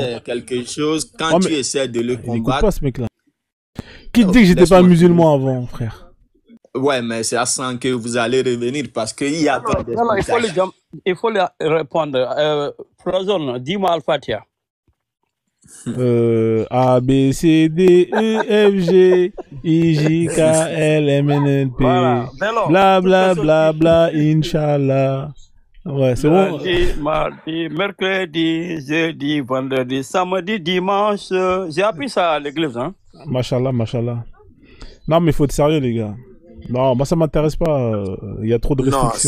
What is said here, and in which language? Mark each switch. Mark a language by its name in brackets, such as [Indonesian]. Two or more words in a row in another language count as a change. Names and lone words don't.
[French] C'est quelque chose quand tu essaies de le combattre. Écoute pas ce mec-là. Qui te dit que j'étais pas musulman avant, frère? Ouais, mais c'est à ça que vous allez revenir parce qu'il y a pas de... il faut lui répondre. Frozone, dis-moi Al-Fatiha. A, B, C, D, E, F, G, I, J, K, L, M, N, N, P. Bla, bla, bla, bla, [Arabic] Inch'Allah. [French] Ouais, c'est bon. Lundi, mardi, mercredi, jeudi, vendredi, samedi, dimanche. J'ai appris ça à l'église, hein. [Arabic] Machallah. [French] Non, mais il faut être sérieux, les gars. Non, moi ça m'intéresse pas. Il y a trop de restrictions.